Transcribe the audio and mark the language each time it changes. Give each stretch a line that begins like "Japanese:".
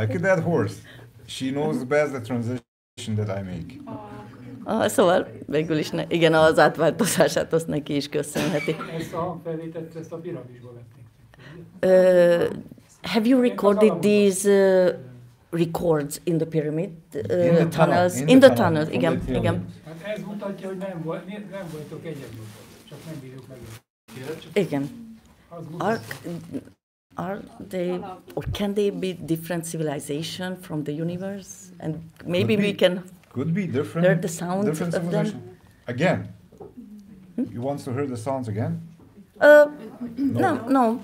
English: Like a dead horse. She knows best the transition that I make.
Hungarian: Szóval végül is, igen, az átváltozását azt neki is köszönheti. Ezt a hangfelvételt, ezt a piramisba vették.
English: Have you recorded these records in the pyramid tunnels? In the tunnels,
Hungarian: igen. Hát ez mutatja, hogy nem voltok egyedül, csak nem bírjuk meg. Igen.
English: Are they, or can they be different civilization from the universe? And maybe we can hear the sounds of them? Again? You want to hear the sounds again? No.